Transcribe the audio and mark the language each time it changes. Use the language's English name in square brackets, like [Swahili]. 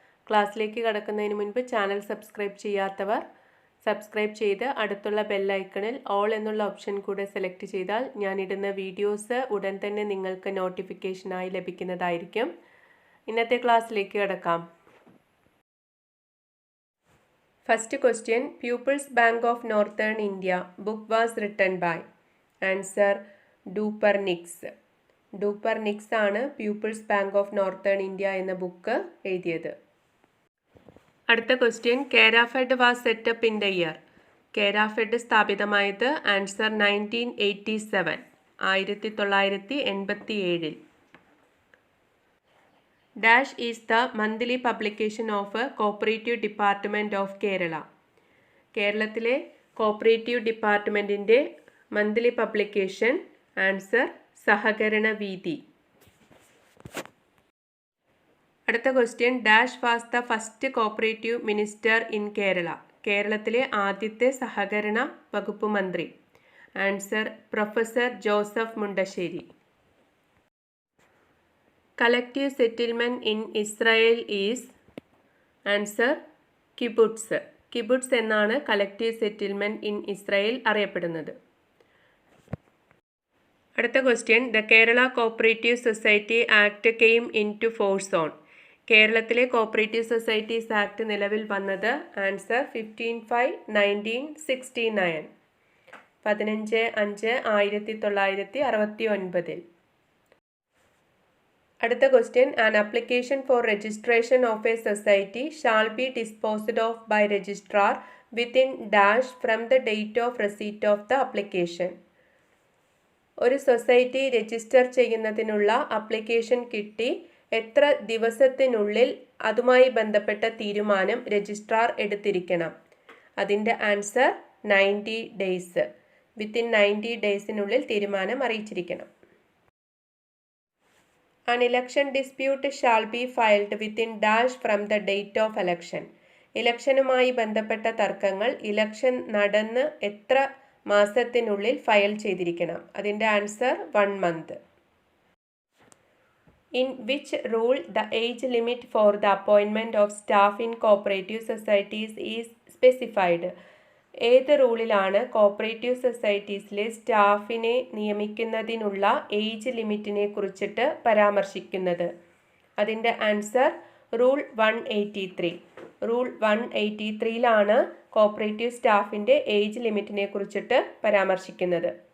[Malayalam] ക്ലാസ്സിലേക്ക് കടക്കുന്നതിന് മുൻപ് ചാനൽ സബ്സ്ക്രൈബ് ചെയ്യാത്തവർ സബ്സ്ക്രൈബ് ചെയ്ത് അടുത്തുള്ള ബെല്ലൈക്കണിൽ ഓൾ എന്നുള്ള ഓപ്ഷൻ കൂടെ സെലക്ട് ചെയ്താൽ ഞാനിടുന്ന വീഡിയോസ് ഉടൻ തന്നെ നിങ്ങൾക്ക് നോട്ടിഫിക്കേഷനായി ലഭിക്കുന്നതായിരിക്കും. ഇന്നത്തെ ക്ലാസ്സിലേക്ക് കടക്കാം. [English] First question, People's Bank of Northern India book was written by. [Malayalam] Answer, Dupernix. Dupernix ആണ് People's Bank of Northern India എന്ന ബുക്ക് എഴുതിയത്. [English] അടുത്ത question, Kerafed was set up in the year. [Malayalam] Kerafed സ്ഥാപിതമായത് answer 1987, 1987. [English] Dash is the monthly publication of a cooperative department of Kerala. [Malayalam] കേരളത്തിലെ cooperative ഡിപ്പാർട്ട്മെൻറ്റിൻ്റെ monthly publication answer സഹകരണ വീതി. [English] അടുത്ത question, dash was the first cooperative minister in Kerala. [Malayalam] കേരളത്തിലെ ആദ്യത്തെ സഹകരണ വകുപ്പ് മന്ത്രി. Answer professor Joseph Mundassery. [English] Collective settlement in Israel is. Answer, kibbutz. [Malayalam] കിബുട്സ് എന്നാണ് [English] collective settlement in Israel [Malayalam] അറിയപ്പെടുന്നത്. [English] അടുത്ത question, the Kerala cooperative society act came into force on. [Malayalam] കേരളത്തിലെ cooperative societies act നിലവിൽ വന്നത് ആൻസർ 15/5/1969, 15/5/1969. [English] അടുത്ത question, an application for registration of a society shall be disposed of by registrar within dash from the date of receipt of the application. [Malayalam] ഒരു society register ചെയ്യുന്നതിനുള്ള application കിട്ടി എത്ര ദിവസത്തിനുള്ളിൽ അതുമായി ബന്ധപ്പെട്ട തീരുമാനം രജിസ്ട്രാർ എടുത്തിരിക്കണം? അതിൻ്റെ ആൻസർ 90 days. വിത്തിൻ 90 daysനുള്ളിൽ തീരുമാനം അറിയിച്ചിരിക്കണം. [English] An election dispute shall be filed within dash from the date of election. [Malayalam] ഇലക്ഷനുമായി ബന്ധപ്പെട്ട തർക്കങ്ങൾ ഇലക്ഷൻ നടന്ന് എത്ര മാസത്തിനുള്ളിൽ ഫയൽ ചെയ്തിരിക്കണം? അതിൻ്റെ answer 1 month. [English] In which rule the age limit for the appointment of staff in cooperative societies is specified? [Malayalam] ഏത് റൂളിലാണ് cooperative സൊസൈറ്റീസിലെ സ്റ്റാഫിനെ നിയമിക്കുന്നതിനുള്ള age ലിമിറ്റിനെ കുറിച്ചിട്ട് പരാമർശിക്കുന്നത്? അതിൻ്റെ answer rule 183. Rule 183ലാണ് cooperative സ്റ്റാഫിൻ്റെ age ലിമിറ്റിനെ കുറിച്ചിട്ട് പരാമർശിക്കുന്നത്.